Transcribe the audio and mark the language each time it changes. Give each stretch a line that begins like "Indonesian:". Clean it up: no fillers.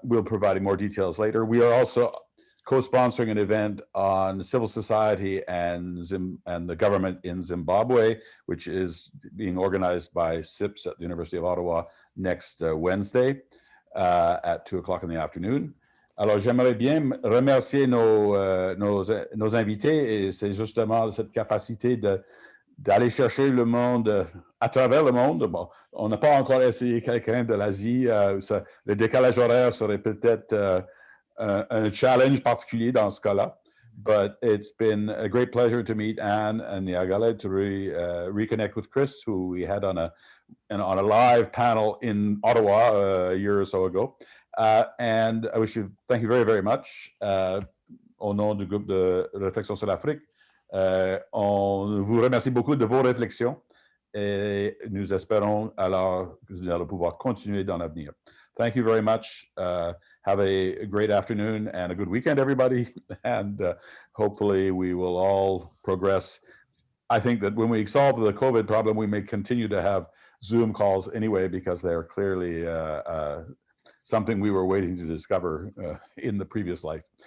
English: We'll be providing more details later. We are also co-sponsoring an event on civil society and the government in Zimbabwe, which is being organized by SIPS at the University of Ottawa next Wednesday at 2 o'clock in the afternoon.
French: Alors, j'aimerais bien remercier nos invités, et c'est justement cette capacité d'aller chercher le monde à travers le monde. Bon, on n'a pas encore essayé quelqu'un de l'Asie. Le décalage horaire serait peut-être
English: a challenge
French: particulier dans ce cas-là,
English: but it's been a great pleasure to meet Anne and Niagale, to reconnect with Chris, who we had on a live panel in Ottawa a year or so ago. And I wish you, thank you very, very much.
French: Au nom du groupe de réflexion sur l'Afrique, on vous remercie beaucoup de vos réflexions et nous espérons alors que vous allez pouvoir continuer dans l'avenir.
English: Thank you very much. Have a great afternoon and a good weekend, everybody. And hopefully we will all progress. I think that when we solve the COVID problem, we may continue to have Zoom calls anyway, because they're clearly something we were waiting to discover in the previous life.